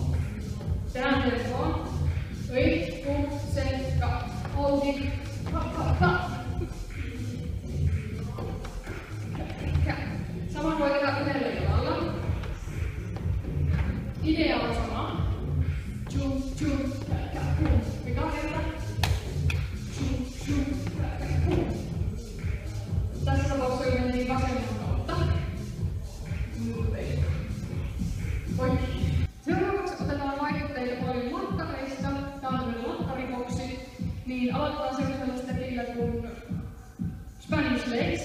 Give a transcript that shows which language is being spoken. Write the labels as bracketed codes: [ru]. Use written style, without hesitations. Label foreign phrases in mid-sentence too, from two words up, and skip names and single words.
[fi] Tehdään tempoon. Liikku, sekka, auki, ha. Samoin voi tehdä yhdellä jalalla. Idea on sama. Chum, chum, pum. Mikä kerta? Chum, chum, pum. Tässä tapauksessa mentiin vasemman kautta. Seuraavaksi otetaan vaikutteita paljon lakkareista. Tää on tämmönen lakkariboksi. Niin aloitetaan sellaisella stepillä kuin [en] Spanish legs.